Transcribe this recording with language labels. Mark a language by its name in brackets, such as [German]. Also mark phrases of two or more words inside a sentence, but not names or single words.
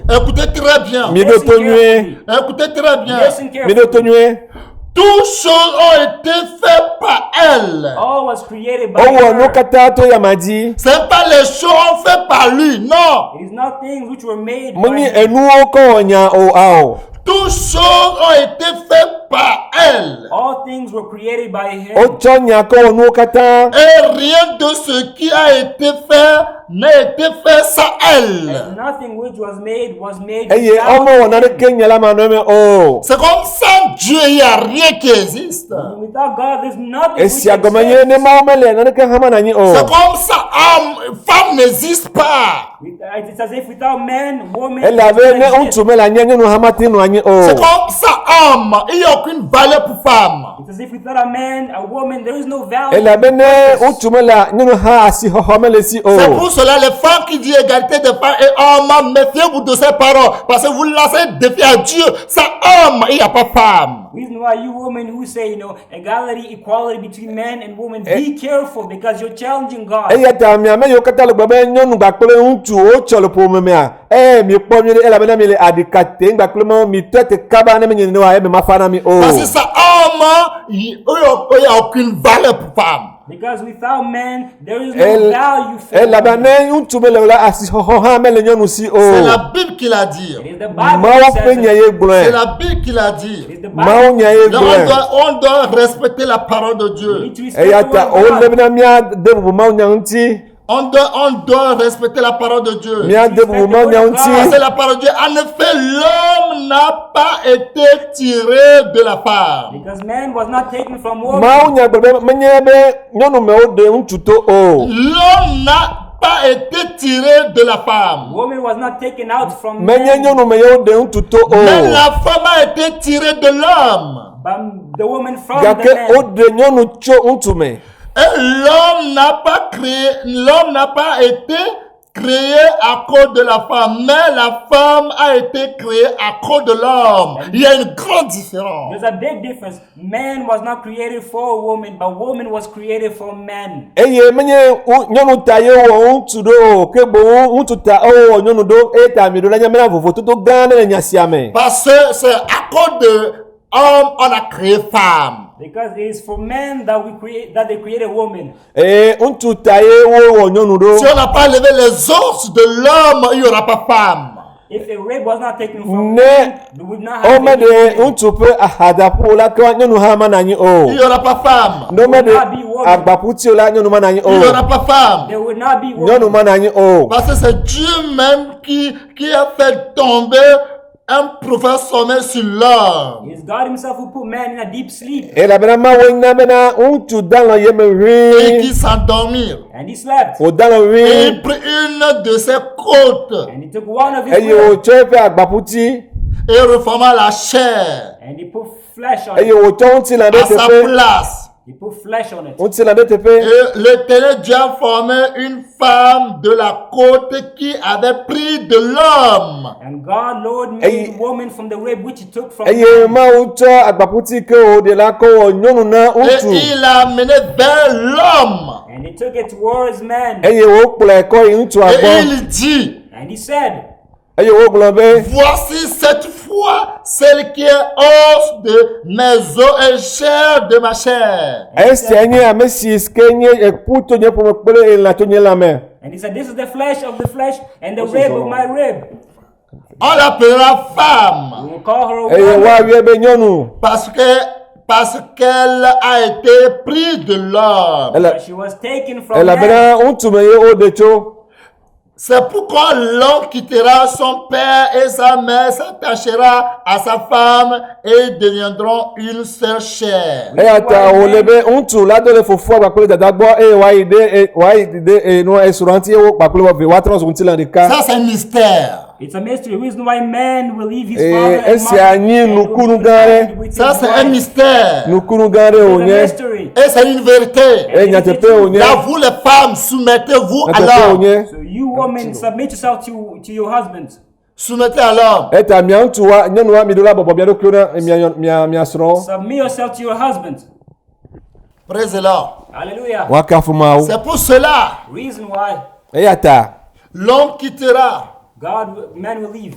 [French] Écoutez très bien. [Ewe] Mi ɖo to nyuie. [French] Écoutez très bien. [English] Listen [Ewe] Mi [English] carefully. [Ewe] ɖo to nyuie. [French] Toutes choses ont été faites par elle. [English] All was created by [Ewe] O wɔ nuwo [English] her. [Ewe] katã to yama dzi. [French] C'est pas les choses faites par lui, non. [English] It is not things which were made by [Ewe] Menyi [English] him. [Ewe] enuwo kɔ wɔ nya o ao. [French] Toutes choses ont été faites par elle. [English] All things were created by him. [Ewe] Wotsɔ nya kɔ wɔ nuwo katã. [French] Et rien de ce qui a été fait n'a été fait sans elle. [English] And nothing which was made [Ewe] Eye [English] without [Ewe] ɔmɔ wɔ [English] him. [Ewe] naneke nyala manɔ me o. [French] C'est comme sans Dieu, il n'y a rien qui existe. [English] Without God, there's nothing which [Ewe] Esia gɔme nye [English] exists. [Ewe] ne Mawu mele naneke hã ma nanyi o. [French] C'est comme ça, femme n'existe pas. [English] It's as if without man, woman, [Ewe] Elabe ne [English] doesn't [Ewe] ŋutsu [English] exist. [Ewe] mele anyi nyɔnu hã mate nɔ anyi [French] C'est [Ewe] o. [French] comme ça, homme, il n'y a aucune valeur pour femme. [English] It's as if without a man, a woman, there is no value. [Ewe] Elabe ne ŋutsu mele nyɔnu hã asixɔxɔ mele si o. [French] C'est pour cela les femmes qui disent égalité de femmes et hommes, méfiez-vous de ces paroles. Parce que vous lancez un défi à Dieu. Ça homme, il n'y a pas femme. [English] Reason why you women who say, equality, equality between men and women, be careful because you're challenging God. [Ewe] Eya ta miame yiwo katã le gbɔ be nyɔnu gbakple ŋutsu wotsɔ le ƒomemea. Mi kpɔ mi ɖe elabena mi le aɖikate gbakple me mi tɔ te kaba ne menye nenewoa eme ma fa na mi o. [French] Parce que ça homme, il n'y a aucune valeur pour femme. [English] Because without man, there is no value for [Ewe] elabena [English] woman. [Ewe] ne ŋutsu be le la asi xɔxɔ hã mele nyɔnu si [French] C'est [Ewe] o. [French] la Bible qui l'a dit. [English] It is the Bible [Ewe] Mawu [English] that [Ewe] ƒe [English] says [Ewe] nya [English] it. [Ewe] ye [French] C'est [Ewe] gblɔe. [French] la Bible qui l'a dit. [English] It is the [Ewe] Mawu [English] Bible. [Ewe] nya ye [French] Donc [Ewe] gblɔe. [French] on doit respecter la parole de [English] We [French] Dieu. [English] need to respect [Ewe] Eya [English] the [Ewe] ta [English] word of [Ewe] wole [English] God. [Ewe] bena míade bubu Mawu nya ŋuti. [French] On doit respecter la parole de Dieu. [Ewe] Míade bubu Mawu nya [French] Parce [Ewe] ŋuti. [French] que la parole de Dieu, en effet, l'homme n'a pas été tiré de la femme. [English] Because man was not taken from woman. [Ewe] Mawu nya gblɔ be menye be nyɔnu mewo ɖe ŋutsu to o. [French] L'homme n'a pas été tiré de la femme. [English] Woman was not taken out from [Ewe] Menye [English] man. [Ewe] nyɔnu me yewo ɖe ŋutsu to [French] Mais [Ewe] o. [French] la femme a été tirée de l'homme. [English] But the woman from [Ewe] Gake [English] the man. [Ewe] woɖe nyɔnu tso ŋutsu me. [French] Et l'homme n'a pas été créé à cause de la femme, mais la femme a été créée à cause de l'homme. Il y a une grande différence. [English] There's a big difference. Man was not created for a woman, but woman was created for man. [Ewe] Eye menye nyɔnu ta ye wɔ ŋutsu ɖo o, ke boŋ ŋutsu ta wɔ nyɔnu ɖo eye ta mi ɖo la nyamena vovototo gã aɖe le nya sia me. [French] Parce que c'est à cause de homme on a créé femme. [English] Because it is for men that they created woman. [Ewe] Eye ŋutsu ta ye wɔ nyɔnu [French] Si [Ewe] ɖo. [French] on n'a pas levé les os de l'homme, il n'y aura pas femme. [English] If a rib was not taken from [Ewe] Ne [English] man, we would not have [Ewe] wome [English] any [Ewe] ɖe [English] woman. [Ewe] ŋutsu ƒe ahadaƒo la ke nyɔnu hã ma na anyi o. [French] Il n'y aura pas femme. [Ewe] Ne wome ɖe agbaƒuti o la nyɔnu ma na anyi [French] Il n'y aura [Ewe] o. [French] pas femme. [English] There would not be [Ewe] Nyɔnu [English] woman. [Ewe] ma na anyi o. [French] Parce que c'est Dieu même qui a fait tomber un profond sommeil sur l'homme. [English] It's God himself who put man in a deep sleep. [Ewe] Elabena Mawu na bena ŋutsu dalẽ ye me [French] Et qui [Ewe] ʋĩi. [French] s'endormit. [English] And he slept. [Ewe] Wòdalẽ [French] Et [Ewe] ʋĩi. [French] il prit une de ses côtes [English] And he took one of his [Ewe] Eye [English] ribs [Ewe] wòtsɔ eƒe agbaƒuti. [French] et reforma la chair [English] and he put flesh on [Ewe] Eye [English] it. [Ewe] wòtsɔ ŋutilã ɖe [French] à sa [Ewe] teƒe. [French] place. [English] He put flesh on it. [Ewe] Ŋutilã ɖe teƒe. [French] Et l'Éternel Dieu a formé une femme de la côte qui avait pris de l'homme. [English] And God, Lord, made [Ewe] Eye- [English] woman from the rib which he took from [Ewe] Eye [English] man. [Ewe] Mawu tsɔ agbaƒuti ke wòɖe la kɔ wɔ nyɔnu na [French] Et [Ewe] ŋutsu. [French] il l'a amené vers l'homme. [English] And he took it towards man. [Ewe] Eye wòkplɔe kɔ yi ŋutsua [French] Et [Ewe] gbɔ. [French] il dit, [English] And he said, [Ewe] Eye wògblɔ be [French] voici cette fois celle qui est os de mes os et chair de ma chair. [Ewe] esia nye ame si ke nye eku tso nye ƒome kple elã tso nye lãme. [English] and he said, this is the flesh of the flesh and the rib of my rib. [French] On l'appellera femme [English] We will call her a [Ewe] Eye [English] woman [Ewe] woayɔe be nyɔnu. [French] parce qu'elle a été prise de l'homme. [English] because she was taken from [Ewe] Elabena [English] man. [Ewe] ŋutsu me ye woɖe tso. [French] C'est pourquoi l'homme quittera son père et sa mère, s'attachera à sa femme et ils deviendront une seule chair. [Ewe] Eya ta wòle be ŋutsu la do le fofoa kpakple dada gbɔ eye wòayi ɖe nua esrɔ̃ ŋuti eye wo kpakple wo ve woatrɔ zu ŋutilã ɖeka. [French] Ça, c'est un mystère. [English] It's a mystery. The reason why man will leave his [Ewe] Eh, [English] father and [Ewe] esia [English] mother [Ewe] nyi [English] and will [Ewe] nukunu [English] be [Ewe] gã ɖe. [English] united with [French] Ça, [English] his [French] c'est un [English] wife. [French] mystère. [Ewe] Nukunu gã ɖe [English] It's a [Ewe] wònye. [English] mystery. [French] Et c'est une vérité. [Ewe] Eye nyateƒe wònye. [French] Là, vous les femmes, soumettez-vous à [Ewe] Nyateƒe [French] l'homme. [Ewe] wònye. [English] So you women submit yourself to your husband. [French] Soumettez à l'homme. [Ewe] Eta mia ŋutsuwa nyɔnua mi ɖo la bɔbɔ mia ɖokuiwo na mia srɔ̃wo. [English] Submit yourself to your husband. Praise the Lord. Hallelujah. [Ewe] Woakafu Mawu. [French] C'est pour cela, [English] Reason why [Ewe] Eya ta [French] l'homme quittera [English] man will leave